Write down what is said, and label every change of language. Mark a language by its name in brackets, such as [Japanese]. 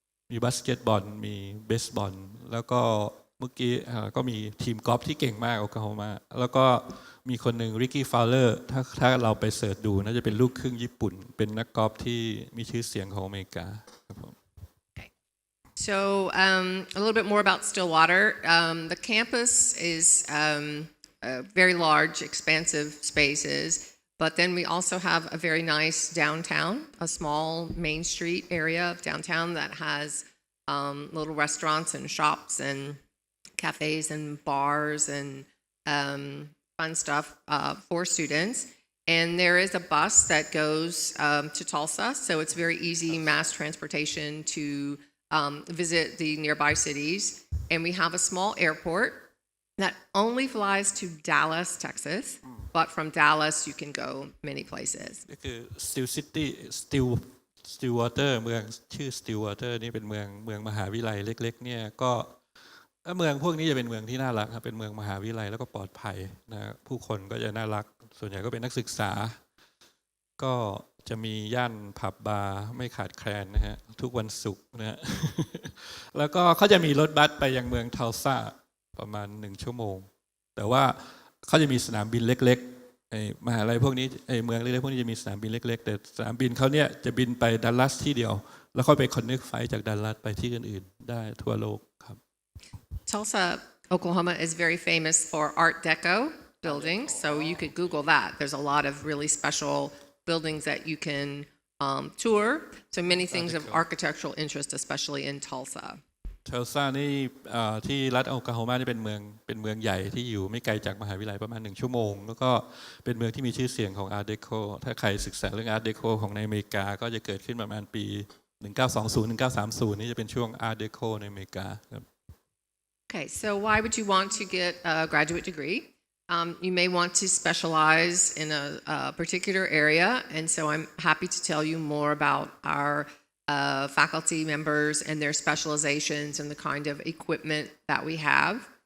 [Thai] มีบาสเกตบอลมีเบสบอลแล้วก็เมื่อกี้ก็มีทีมกอล์ฟที่เก่งมากโอคลาโฮมาแล้วก็มีคนหนึ่งริกกี้ฟาวเลอร์ถ้าเราไปเสิร์ชดูน่าจะเป็นลูกครึ่งญี่ปุ่นเป็นนักกอล์ฟที่มีชื่อเสียงของอเมริกาครับผม [English] So a little bit more about Stillwater. The campus is very large, expansive spaces, but then we also have a very nice downtown, a small Main Street area of downtown that has little restaurants and shops and cafes and bars and fun stuff for students. And there is a bus that goes to Tulsa, so it's very easy mass transportation to visit the nearby cities. And we have a small airport That only flies to Dallas, Texas, but from Dallas you can go many places. [Thai] ก็คือ Still City Stillwater เมืองชื่อ Stillwater นี่เป็นเมืองมหาวิทยาลัยเล็กๆเนี่ยก็เมืองพวกนี้จะเป็นเมืองที่น่ารักครับเป็นเมืองมหาวิทยาลัยแล้วก็ปลอดภัยนะผู้คนก็จะน่ารักส่วนใหญ่ก็เป็นนักศึกษา ก็จะมีย่านผับบาร์ไม่ขาดแคลนนะฮะทุกวันศุกร์นะฮะ แล้วก็เขาจะมีรถบัสไปยังเมืองทัลซาประมาณ1 ชั่วโมงแต่ว่าเขาจะมีสนามบินเล็กๆมหาลัยพวกนี้เมืองเล็กๆพวกนี้จะมีสนามบินเล็กๆแต่สนามบินเขาเนี่ยจะบินไปดัลลัสที่เดียวแล้วค่อยไปคอนเนคไฟล์จากดัลลัสไปที่อื่นๆได้ทั่วโลกครับ [English] Tulsa, Oklahoma is very famous for Art Deco buildings, so you could Google that. There's a lot of really special buildings that you can tour. So many things of architectural interest, especially in Tulsa. [Thai] เทลซานี่ที่รัฐโอคลาโฮมานี่เป็นเมืองใหญ่ที่อยู่ไม่ไกลจากมหาวิทยาลัยประมาณ1 ชั่วโมงแล้วก็เป็นเมืองที่มีชื่อเสียงของ Art Deco ถ้าใครศึกษาเรื่อง Art Deco ของในอเมริกาก็จะเกิดขึ้นประมาณปี1920-1930นี่จะเป็นช่วง Art Deco ในอเมริกาครับ [English] Okay, so why would you want to get a graduate degree? You may want to specialize in a particular area, and so I'm happy to tell you more about our faculty members and their specializations and the kind of equipment that we have.